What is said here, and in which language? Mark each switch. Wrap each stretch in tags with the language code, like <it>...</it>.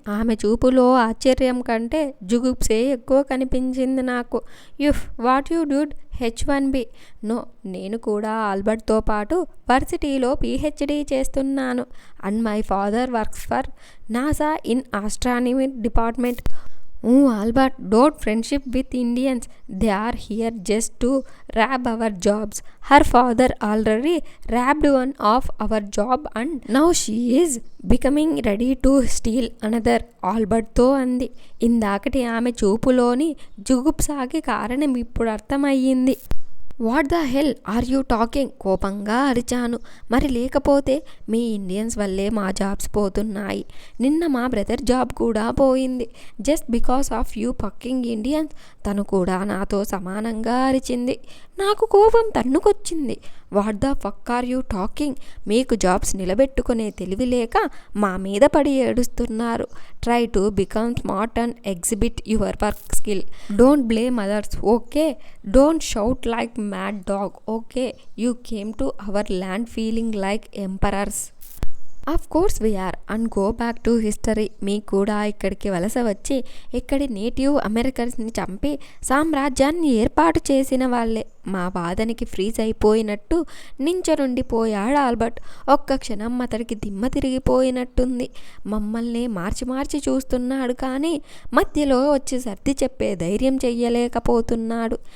<te>ఆమె చూపులో ఆశ్చర్యం కంటే జుగుప్సే ఎక్కువ కనిపించింది నాకు.</te> <en>What you dude?</en> <te>H1B. No, నేను కూడా ఆల్బర్ట్తో పాటు వర్సిటీలో PhD చేస్తున్నాను.</te> <en>And my father works for NASA in astronomy department. Albert, don't friendship with Indians. They are here just to rob our jobs. Her father already robbed one of our job and now she is becoming ready to steal another.</en> <te>ఆల్బర్ట్తో అంది. ఇందాకటి ఆమె చూపులోని జుగుప్సాకి కారణం ఇప్పుడు అర్థమయ్యింది.</te> <en>What the hell are you talking?</en> <te>కోపంగా అరిచాను. మరి లేకపోతే మీ Indians వల్లే మా జాబ్స్ పోతున్నాయి. నిన్న మా బ్రదర్ జాబ్ కూడా పోయింది.</te> <en>Just because of you fucking Indians.</en> <te>తను కూడా నాతో సమానంగా అరిచింది. నాకు కోపం తన్నుకొచ్చింది.</te> <en>What the fuck are you talking?</en> <te>మీకు జాబ్స్ నిలబెట్టుకునే తెలివి లేక మా మీద పడి ఏడుస్తున్నారు.</te> <en>Try to become smart and exhibit your work skill. Don't blame others. Okay? Don't shout like mad dog. Okay, you came to our land feeling like emperors. Of course we are. And go back to history.</en> <te>మీ కూడా ఇక్కడికి వలస వచ్చి ఇక్కడి native అమెరికన్స్ని చంపి సామ్రాజ్యాన్ని ఏర్పాటు చేసిన వాళ్ళే. మా వాదనకి ఫ్రీజ్ అయిపోయినట్టు నించనుండిపోయాడు ఆల్బర్ట్. ఒక్క క్షణం అతడికి దిమ్మ తిరిగిపోయినట్టుంది. మమ్మల్ని మార్చి చూస్తున్నాడు కానీ మధ్యలో వచ్చి సర్ది చెప్పే ధైర్యం చెయ్యలేకపోతున్నాడు.</te>